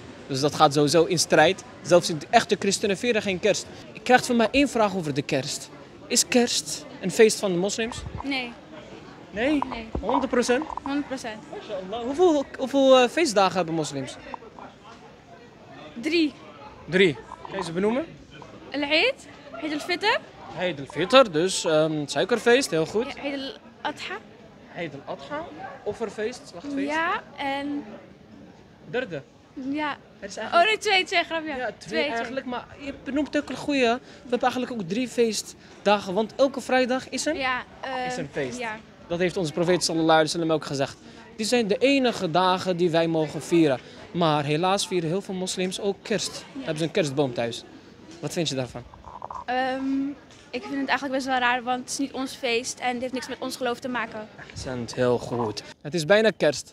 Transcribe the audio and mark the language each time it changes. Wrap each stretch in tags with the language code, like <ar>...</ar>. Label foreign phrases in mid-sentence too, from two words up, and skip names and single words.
<nl>Dus dat gaat sowieso in strijd. Zelfs de echte christenen vieren geen kerst. Ik krijg van mij één vraag over de kerst. Is kerst een feest van de moslims? Nee, Nee? nee, 100%? 100%. MashaAllah. Hoeveel feestdagen hebben moslims? 3. 3. Kan je ze benoemen? Al-Eid, Eid al-Fitr, Eid al-Fitr, dus suikerfeest, heel goed. Eid al-Adha. Eid al-Adha, offerfeest, slachtfeest. Ja, en Derde. ja. Het is Oh eigenlijk... nee, 2 grapje. Ja, twee eigenlijk, maar je benoemt ook een goeie. We hebben eigenlijk ook 3 feestdagen, want elke vrijdag is Ja, is een feest. Ja. Dat heeft onze profeet</nl> <ar>صلى الله عليه وسلم</ar> <nl>ook gezegd. Die zijn de enige dagen die wij mogen vieren. Maar helaas vieren heel veel moslims ook kerst. Hebben ze een kerstboom thuis. Wat vind je daarvan? Ik vind het eigenlijk best wel raar, want het is niet ons feest en het heeft niks met ons geloof te maken. Accent, heel goed. Het is bijna kerst.</nl>